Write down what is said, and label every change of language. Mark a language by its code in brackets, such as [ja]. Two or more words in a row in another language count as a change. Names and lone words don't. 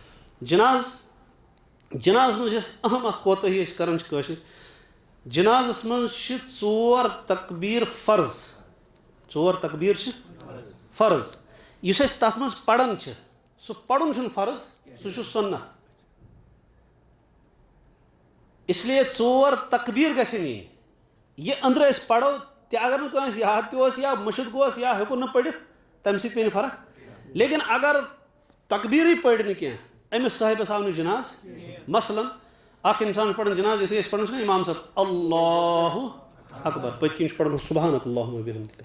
[ks] جناز منٛز یۄس اہم اکھ کوتٲہی أسۍ کران چھِ کٲشِر جنازس منٛز چھِ 4 تکبیٖر فرض. 4 تکبیٖر چھِ فرض. یُس أسۍ تتھ منٛز پران چھِ سُہ پرُن چھُنہٕ فرض سُہ چھُ سُنت. [ur] اس لیے [ks] 4 تکبیٖر گژھن یِنۍ. یہِ أنٛدرٕ أسۍ پرو تہِ اگر نہٕ کٲنٛسہِ یاد تہِ اوس یا مٔشِد گوس یا ہیوٚکُن نہٕ پٔرِتھ تمہِ سۭتۍ پیٚیہِ نہٕ فرق. لیکن اگر تکبیٖرٕے پٔرۍ نہٕ کینٛہہ أمِس صٲحبس آو نہٕ جناز. مثلاً اکھ انسان چھُ پران جناز یُتھُے أسۍ پران چھِ نہ امام صٲب [ar] اللہ اکبر [ks] پٔتۍ کِنۍ چھُ پران [ar] سبحانک اللہُمہ وبحمدک.